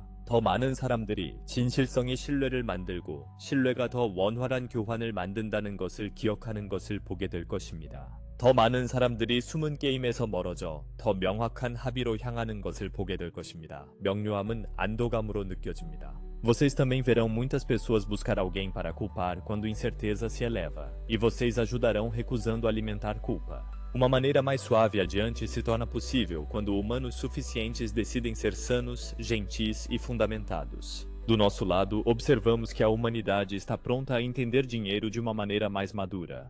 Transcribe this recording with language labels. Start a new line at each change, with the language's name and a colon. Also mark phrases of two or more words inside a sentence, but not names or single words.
Korean: 더 많은 사람들이 진실성이 신뢰를 만들고 신뢰가 더 원활한 교환을 만든다는 것을 기억하는 것을 보게 될 것입니다. 더 많은 사람들이 숨은 게임에서 멀어져 더 명확한 합의로 향하는 것을 보게 될 것입니다. 명료함은 안도감으로 느껴집니다.
Portuguese: Vocês também verão muitas pessoas buscar alguém para culpar quando incerteza se eleva, e vocês ajudarão recusando alimentar culpa. Uma maneira mais suave adiante se torna possível quando humanos suficientes decidem ser sanos, gentis e fundamentados. Do nosso lado, observamos que a humanidade está pronta a entender dinheiro de uma maneira mais madura.